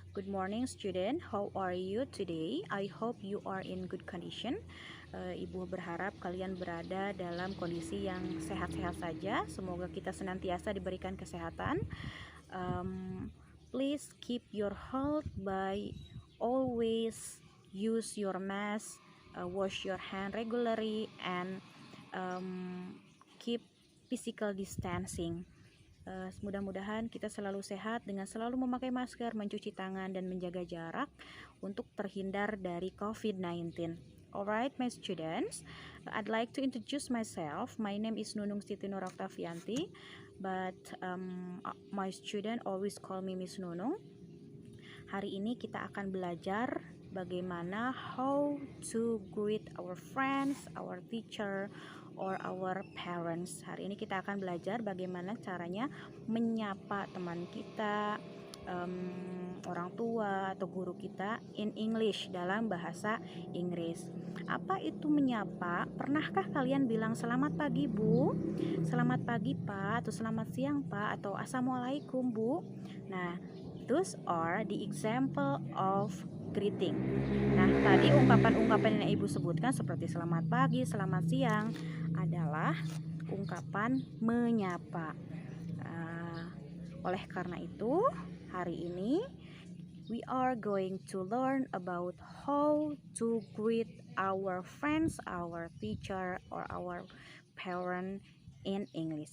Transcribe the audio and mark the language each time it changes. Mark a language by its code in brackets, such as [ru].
[en] Good morning student, how are you today? I hope you are in good condition. [id] Ibu berharap kalian berada dalam kondisi yang sehat-sehat saja. Semoga kita senantiasa diberikan kesehatan. [en] Please keep your health by always use your mask, wash your hand regularly, and keep physical distancing. [id] Mudah-mudahan kita selalu sehat dengan selalu memakai masker, mencuci tangan, dan menjaga jarak untuk terhindar dari COVID-19. [en] Alright, my students, I'd like to introduce myself. My name is Nunung Siti Nur Oktavianti, but my student always call me Miss Nunung. [id] Hari ini kita akan belajar bagaimana [en] how to greet our friends, our teacher, or our parents. [id] Hari ini kita akan belajar bagaimana caranya menyapa teman kita, orang tua atau guru kita [en] in English, [id] dalam bahasa Inggris. Apa itu menyapa? Pernahkah kalian bilang selamat pagi Bu, selamat pagi Pak, atau selamat siang Pak, atau assalamualaikum Bu? [en] Nah, those are the example of greeting. [id] Nah, tadi ungkapan-ungkapan yang Ibu sebutkan seperti selamat pagi, selamat siang adalah ungkapan menyapa. Oleh karena itu, hari ini [en] we are going to learn about how to greet our friends, our teacher, or our parent in English.